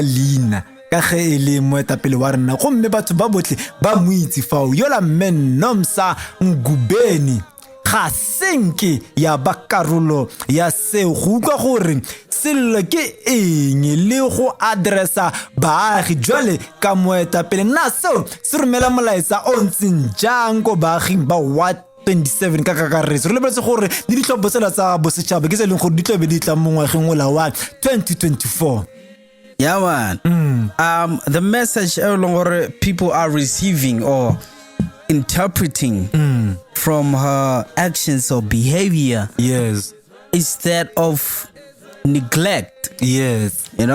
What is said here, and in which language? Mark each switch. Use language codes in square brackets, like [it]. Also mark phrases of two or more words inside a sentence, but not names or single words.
[tn] leina ka ge e le moetapele wa rena go mme batho ba botle ba moitsi fao yola Menom Sangubeni ga senke ya bakarolo ya seo go utlwa gore sello ke eng le go addressa baagi jwale ka moetapele na seo se romela molaetsa o ntseng jang ko baaging ba Ward 27 ka kakaretso re lebeletse gore di ditlhopho tsela tsa bosetšhaba ke se leng gore di tlobe di tla mo ngwageng o la wa 2024. [en] Yeah, man. The message people are receiving or interpreting from her actions or behavior is that of neglect. Yes.